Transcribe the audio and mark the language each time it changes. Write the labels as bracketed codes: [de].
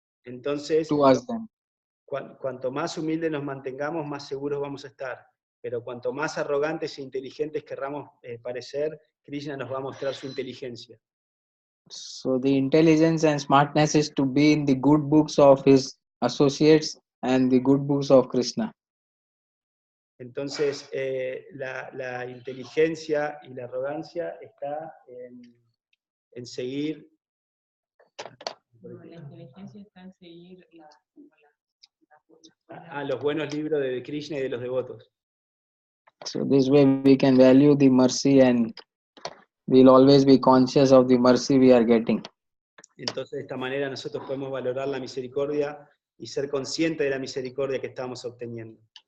[es] Entonces, [en] to us then. [es] cuanto más humildes nos mantengamos, más seguros vamos a estar. Pero cuanto más arrogantes e inteligentes querramos parecer, Krishna nos va a mostrar su inteligencia. [en] So the intelligence and smartness is to be in the good books of his associates and the good books of Krishna. [es] Entonces, la inteligencia y la arrogancia está en seguir. La inteligencia está en seguir Los buenos libros de Krishna y de los devotos. [en] So this way we can value the mercy and we'll always be conscious of the mercy we are getting. [es] Entonces, de esta manera nosotros podemos valorar la misericordia y ser conscientes de la misericordia que estamos obteniendo.